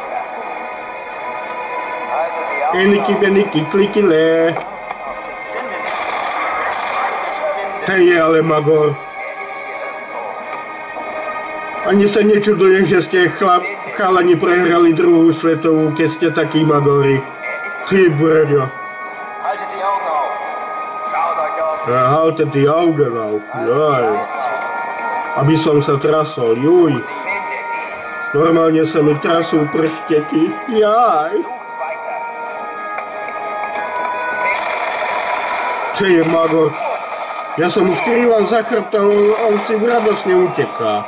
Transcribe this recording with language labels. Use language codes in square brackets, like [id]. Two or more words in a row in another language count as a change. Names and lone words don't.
[sk] Eniky, beniky, klikile. Hej, ale magor. Ani sa nečudujem, že ste chalani prehrali druhú svetovú, keď ste takí magori. Ty brďo. [de] Halte die Augen auf. [sk] Jaj. Aby som sa trasol, juj. Normálne sa mi trasú pršteky. Jaj. Čo je magor? Ja som mu skrýval za chrbtom, on si radosne uteká.